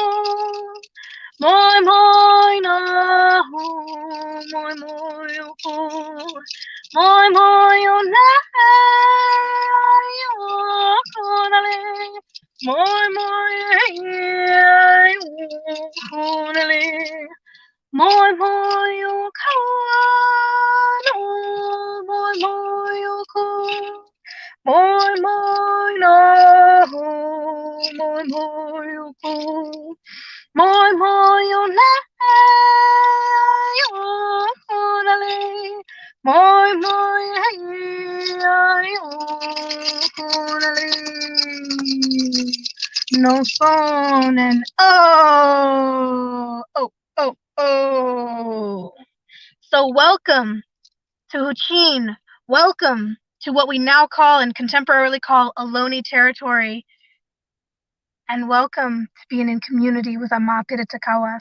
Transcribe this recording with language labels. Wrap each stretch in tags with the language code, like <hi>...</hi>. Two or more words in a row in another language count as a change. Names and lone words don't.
<cst>Moi moi na ho, moi moi yo ko, moi moi yo na yo konale, moi moi yo konale, moi moi yo kano, moi moi yo ko, moi moi na ho, moi moi yo ko. Moi moi yo na yo konale, moi moi yo konale. No phone and oh.</cst> <en>So welcome to Huchin. Welcome to what we now call and contemporarily call Ohlone territory. And welcome to being in community with Amapira Takawas.</en>